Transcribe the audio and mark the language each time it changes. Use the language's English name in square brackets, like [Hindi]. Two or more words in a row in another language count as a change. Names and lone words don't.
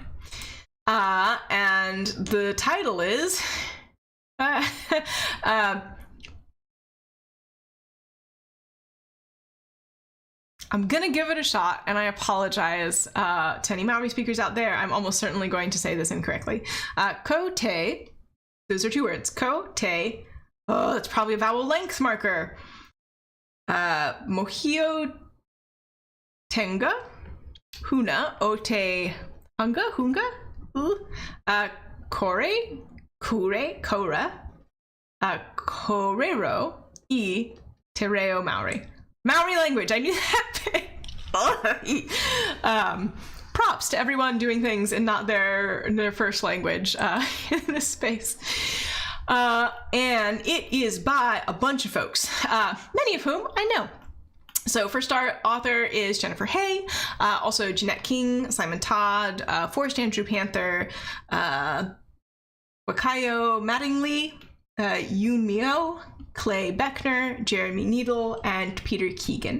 [English] And the title is I'm gonna give it a shot, and I apologize to any Maori speakers out there. I'm almost certainly going to say this incorrectly. [Māori] Ko te, [English] those are two words. [Māori] Ko te, [English] oh, that's probably a vowel length marker. [Māori] Mohio tenga, huna, o te hunga, kore, kure, kora, korero, I, Te Reo Maori. [English] Maori language, I knew that. Props to everyone doing things in not their first language in this space. And it is by a bunch of folks, many of whom I know. So first our author is Jennifer Hay, also Jeanette King, Simon Todd, Forrest Andrew Panther, Wakayo Mattingly, Yoon Mio, Clay Beckner, Jeremy Needle, and Peter Keegan.